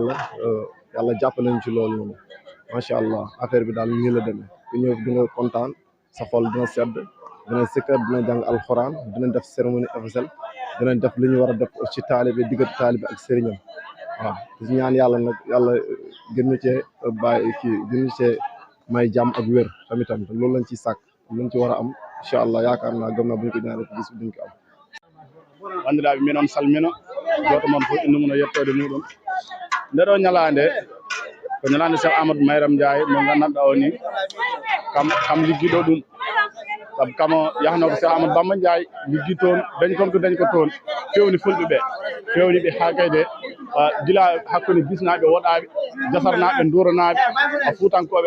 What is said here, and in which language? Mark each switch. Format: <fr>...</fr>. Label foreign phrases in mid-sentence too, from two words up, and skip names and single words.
<wo>yàlla jàppale ñu ci loolu noonu</wo> <ar>macha allah</ar> <wo>affaire bi daal nii la demee ku ñëw di nga kontaan sa xol dina sedd dina sikkar dina jàng alxuraan dina def</wo> <fr>cérémonie officielle</fr> <wo>dina def li ñu war a def ci taalibe diggante taalibe ak sëriñam waaw di ñaan yàlla nag yàlla gën ñu cee bàyyi gën ñu cee may jàmm ak wér tamitam te loolu lañ ciy sàkk luñ ci war a am</wo> <ar>incha allah</ar> <wo>yaakaar naa gëm naa bu ñu ko ñaanee ci bis bi duñ ko am.</wo> <ff>bandiraɓe min on salmina goto moon fof inde mum no yettode muɗum nde ɗo ñalande ko ñalande Cheikh Ahmadou Mayram Ndiaye mo gandanɗa o ni kam liggiɗo ɗum saabu kamo yahno ko Cheikh Amadou Bamba Ndiaye liggi toon dañ toon ko dañ ko toon fewni fulɓe ɓe fewni ɓe ha kayde gila hakkude bisnaɓe woɗaɓe jasarnaɓe duranaɓe a fuutankoɓe</ff>